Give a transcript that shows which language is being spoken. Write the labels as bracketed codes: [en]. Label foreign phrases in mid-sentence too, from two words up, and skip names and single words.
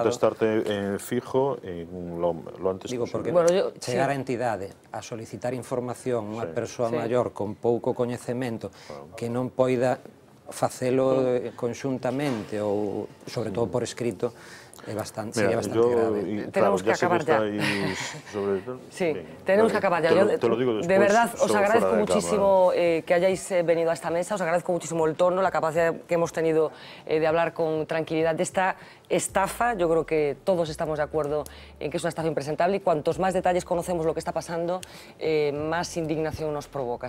[es] contestarte fijo lo antes Digo, porque posible. [gl] chegar a entidade a solicitar información unha persoa maior con pouco coñecemento que non poida facelo conxuntamente ou, sobre todo por escrito, sería bastante grave. [es] Tenemos que acabar ya. Sí, tenemos que acabar ya. Te lo digo después. De verdad, os agradezco fuera de muchísimo que hayáis venido a esta mesa, os agradezco muchísimo el tono, la capacidad que hemos tenido de hablar con tranquilidad de esta estafa. Yo creo que todos estamos de acuerdo en que es una estafa impresentable y cuantos más detalles conocemos lo que está pasando, más indignación nos provoca.